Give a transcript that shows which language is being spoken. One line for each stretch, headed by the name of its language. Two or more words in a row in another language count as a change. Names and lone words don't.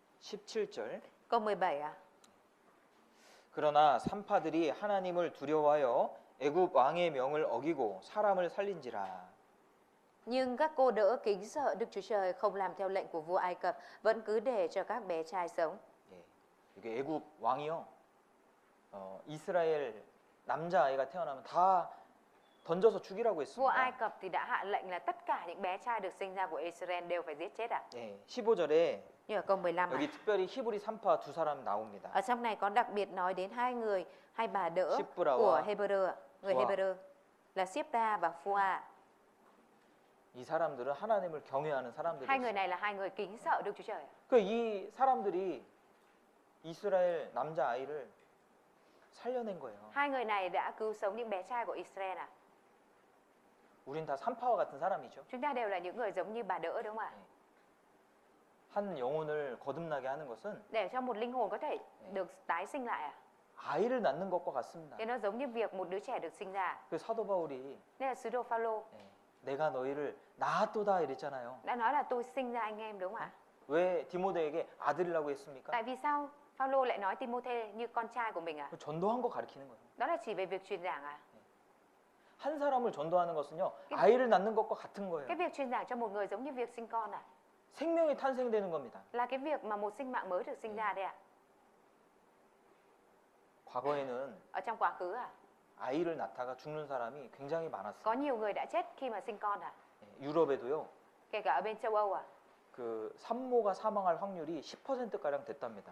Korean: 17절.
Vietnamese: Câu 17 ạ.
Korean: 그러나 산파들이 하나님을 두려워하여 애굽 왕의 명을 어기고 사람을 살린지라.
Vietnamese: Nhưng các cô đỡ kính sợ Đức Chúa Trời, không làm theo lệnh của vua Ai Cập, vẫn cứ để cho các bé trai sống.
Korean: 예, 이게 애굽 왕이요. 이스라엘 남자아이가 태어나면 다 던져서 죽이라고
Vietnamese: Vua
Korean: 했습니다.
Vietnamese: Ai Cập thì đã hạ lệnh là tất cả những bé trai được sinh ra của Israel đều phải giết chết ạ.
Korean: 예, 15절에
Vietnamese: Như ở câu 15 ạ.
Korean: 여기 특별히 히브리 산파 두 사람 나옵니다.
Vietnamese: Ở trong này có đặc biệt nói đến hai người, hai bà đỡ Shipra của và Hebrew ạ. Người Phua. Hebrew là Shipra và Phua.
Korean: 이 사람들은 하나님을 경외하는
Vietnamese: Hai người
Korean: 사람들이었어요.
Vietnamese: này là hai người kính sợ Đức Chúa Trời.
Korean: 이 사람들이 이스라엘 남자 아이를 살려낸 거예요.
Vietnamese: Hai người này đã cứu sống những bé trai của Israel ạ.
Korean: 우린 다 산파와 같은 사람이죠.
Vietnamese: Chúng ta đều là những người giống như bà đỡ đúng không ạ?
Korean: 한 영혼을 거듭나게 하는 것은
Vietnamese: Để cho một linh hồn có thể được tái sinh lại ạ.
Korean: 아이를 낳는 것과 같습니다.
Vietnamese: Thì nó giống như việc một đứa trẻ được sinh ra.
Korean: 그 사도 바울이
Vietnamese: Đây là sứ đồ Phaolô
Korean: 내가 너희를 낳았도다 이랬잖아요.
Vietnamese: đã nói là tôi sinh ra anh em đúng không ạ?
Korean: 왜 디모데에게 아들이라고 했습니까?
Vietnamese: Tại vì sao Phaolô lại nói Timôthê như con trai của mình ạ?
Korean: 전도한 거 가르치는 거예요.
Vietnamese: Đó là chỉ về việc truyền giảng ạ.
Korean: 한 사람을 전도하는 것은요, 아이를 낳는 것과 같은 거예요.
Vietnamese: Cái việc truyền giảng cho một người giống như việc sinh con ạ.
Korean: 생명이 탄생되는 겁니다.
Vietnamese: Là cái việc mà một sinh mạng mới được sinh ra đây ạ.
Korean: 과거에는
Vietnamese: Ở trong quá khứ ạ,
Korean: 아이를 낳다가 죽는 사람이 굉장히 많았어요.
Vietnamese: có nhiều người đã chết khi mà sinh con ạ.
Korean: 유럽에도요,
Vietnamese: Kể cả ở bên châu Âu ạ,
Korean: 그 산모가 사망할 확률이 10%가량 됐답니다.